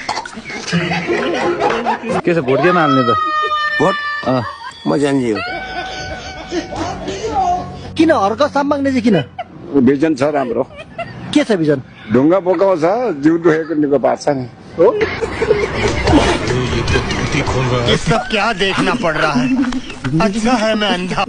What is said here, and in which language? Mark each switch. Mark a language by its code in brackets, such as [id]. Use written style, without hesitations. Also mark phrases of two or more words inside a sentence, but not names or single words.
[ne] के छ भोट केमा हाल्ने त भोट म जान्छु किन हर्क साम्बाङ्ने चाहिँ किन भिजन छ राम्रो के छ भिजन ढुङ्गा बोकाउँछ जिउ दुखेको निको पार्छ नि हो [hi] ये सब क्या देखना पड़ रहा है अच्छा है मैं अंधा